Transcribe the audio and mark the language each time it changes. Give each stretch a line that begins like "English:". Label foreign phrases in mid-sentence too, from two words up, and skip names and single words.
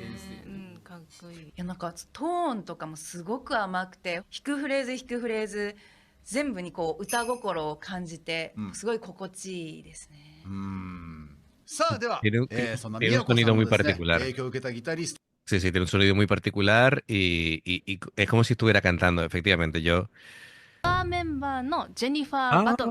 Japanese: うん、かっこいい。いやなんかトーンとかもすごく甘くて、弾くフレーズ弾くフレーズ全部にこう歌心を感じて、すごい心地いいですね。さあ、では、
Spanish: Tiene un-
Japanese: そんな
Spanish: tiene
Japanese: 宮
Spanish: un
Japanese: 子さん
Spanish: sonido
Japanese: の
Spanish: muy
Japanese: ですね、
Spanish: particular.
Japanese: 影響を受けたギタリスト。
Spanish: Sí, sí, tiene un sonido muy particular y es como si estuviera cantando, efectivamente. Yo.
Japanese: メンバーのジェニファー・バトン。